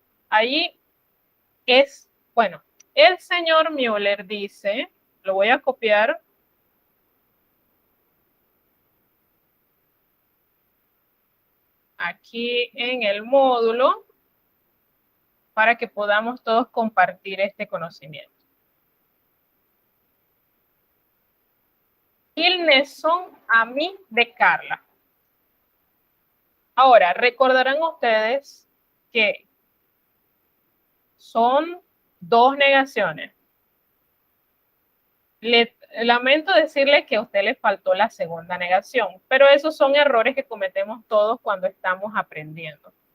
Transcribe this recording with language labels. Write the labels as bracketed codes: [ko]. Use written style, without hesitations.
[es] Ahí es, bueno, el señor Müller dice, lo voy a copiar. Aquí en el módulo para que podamos todos compartir este conocimiento. [fr] Ils ne sont amis de Carla. [es] Ahora, recordarán ustedes que son 2 negaciones. Lamento decirle que a usted le faltó la segunda negación, pero esos son errores que cometemos todos cuando estamos aprendiendo.